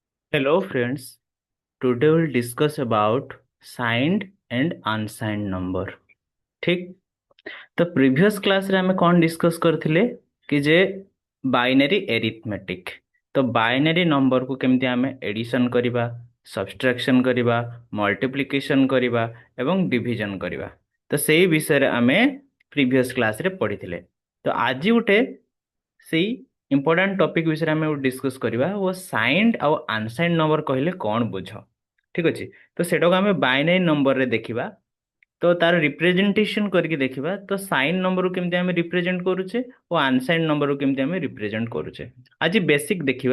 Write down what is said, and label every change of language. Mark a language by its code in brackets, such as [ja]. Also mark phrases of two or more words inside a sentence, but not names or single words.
[en] Hello friends, today we'll discuss about signed and unsigned number. [or] ठीक। तो [en] previous class [or] ରେ ହମେ କଣ ଡିସକସ କରିଥିଲେ କି ଯେ [en] binary arithmetic. [or] तो [en] binary number [or] କୁ କେମିତି ହମେ ଏଡିସନ କରିବା, ସବଟ୍ରାକସନ କରିବା, ମଲ୍ଟିପ୍ଲିକେସନ କରିବା ଏବଂ ଡିଭିଜନ କରିବା। ତ ସେହି ବିଷୟ ରେ ହମେ [en] previous class [or] ରେ ପଢ଼ିଥିଲେ। ତ ଆଜି ଉଠେ ସେଇ [en] important topic [or] ବିଷୟରେ ଆମେ ଡିସ୍କସ୍ କରିବା ଓ ସାଇନ୍ଡ ଆଉ [en] unsigned number [or] କହିଲେ କ'ଣ ବୁଝ। ଠିକ ଅଛି। ତ ସେଟାକୁ ଆମେ ବାଇନାରୀ ନମ୍ବରରେ ଦେଖିବା। ତ ତାର ରିପ୍ରେଜେଣ୍ଟେସନ କରିକି ଦେଖିବା ତ ସାଇନ୍ ନମ୍ବରକୁ କେମିତି ଆମେ ରିପ୍ରେଜେଣ୍ଟ କରୁଛେ ଓ ଅନସାଇନ୍ଡ ନମ୍ବରକୁ କେମିତି ଆମେ ରିପ୍ରେଜେଣ୍ଟ କରୁଛେ ଆଜି ବେସିକ ଦେଖିବା।